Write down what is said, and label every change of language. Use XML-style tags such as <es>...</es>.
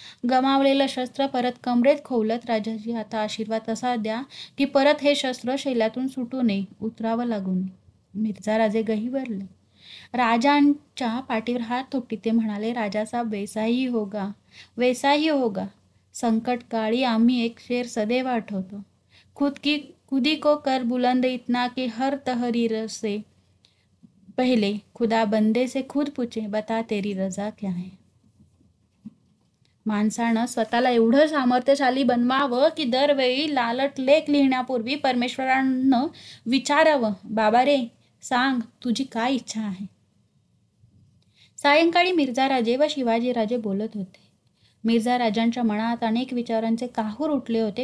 <mr>गमावलेलं शस्त्र परत कमरेत खोवलत, राजाजी, आता आशीर्वाद असा द्या की परत हे शस्त्र शैलातून सुटू नये, उतरावं लागू नये. मिर्झा राजे गहिवरले. राजांच्या पाठीवर हात थोपटीत ते म्हणाले, राजासाहेब,</mr> <hi>वैसा ही होगा.</hi> <mr>संकटकाळी आम्ही एक शेर सदैव आठवतो.</mr> <hi>खुदी को कर बुलंद इतना कि हर तहरीर से पहले खुदा बंदे से खुद पूछे, बता तेरी रजा क्या है.</hi> <mr>माणसानं स्वतःला एवढं सामर्थ्यशाली बनवावं की दरवेळी लालट लेख लिहिण्यापूर्वी परमेश्वरानं विचारावं, बाबा रे, सांग तुझी काय इच्छा आहे. सायंकाळी मिर्झा राजे व शिवाजीराजे बोलत होते. मिर्झा राजांच्या मनात अनेक विचारांचे काहूर उठले होते.</mr>